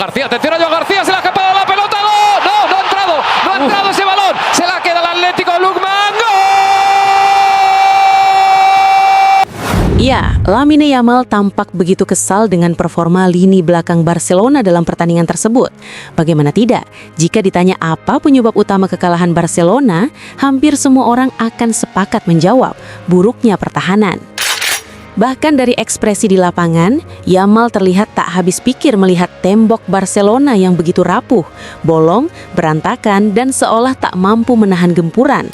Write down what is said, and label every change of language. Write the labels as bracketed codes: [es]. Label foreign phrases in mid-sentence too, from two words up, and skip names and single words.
[es] García, atención a Joao García, se la ha escapado la pelota, ¡gol! No ha entrado, no ha entrado ese balón, se la queda el Atlético Lukman, ¡gol! [id] Ya, Lamine Yamal tampak begitu kesal dengan performa lini belakang Barcelona dalam pertandingan tersebut. Bagaimana tidak, jika ditanya apa penyebab utama kekalahan Barcelona, hampir semua orang akan sepakat menjawab, buruknya pertahanan. Bahkan dari ekspresi di lapangan, Yamal terlihat tak habis pikir melihat tembok Barcelona yang begitu rapuh, bolong, berantakan, dan seolah tak mampu menahan gempuran.